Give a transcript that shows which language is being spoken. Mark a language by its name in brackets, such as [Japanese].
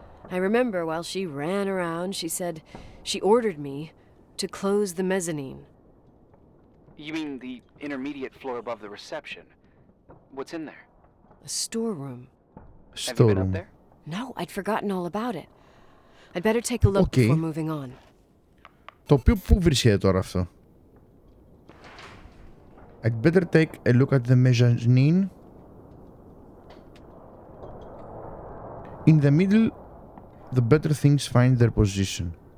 [English] I remember while she ran around, she said she ordered me to close the mezzanine. You mean the intermediate floor above the reception? What's in there? A storeroom. Have you been up there? No, I'd forgotten all about it. I'd better take a look before moving on. [Greek] Το οποίο πού βρίσκεται τώρα αυτό? [English] I'd better take a look at the mezzanine. In the middle, the better things find their position.